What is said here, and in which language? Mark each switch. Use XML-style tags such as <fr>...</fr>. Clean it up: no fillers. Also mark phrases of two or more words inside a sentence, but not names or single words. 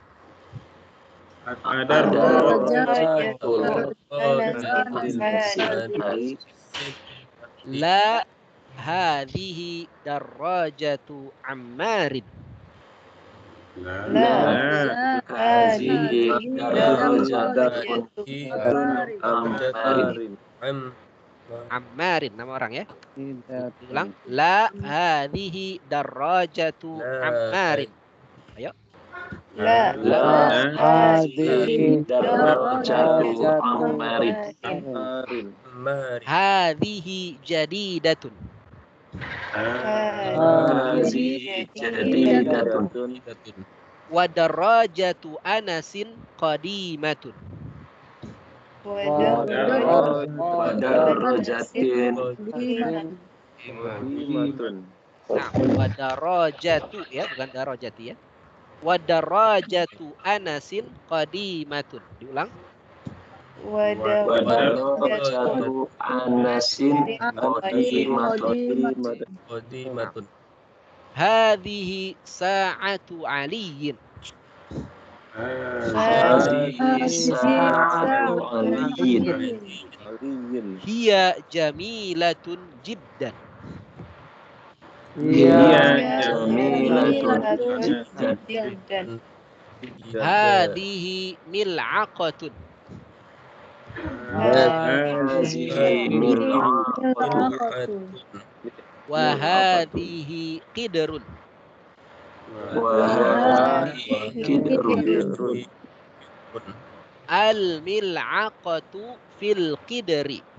<ar>لا هذه درجة عمار. لا هذه درجة عمار. Ammarin,</ar> <id>nama orang ya. Ulang.</id> <ar>لا هذه درجة عمار.</ar> <id>Ayo.</id> <ar>لا هذه درجة عمار. هذه جديدة. هذه جديدة. ودرجة أنس قديمة. Wadarajatin</ar> <id>wadarajatu ya, bukan darajati ya.</id> <ar>ودرجة أنس قديمة.</ar> <id>Diulang.</id> <ar>ودرجة أنس قديمة. هذه ساعة علي. هي جميلة جدا. هذه ملعقة. وهذه قدر. الملعقة في القدر.</ar>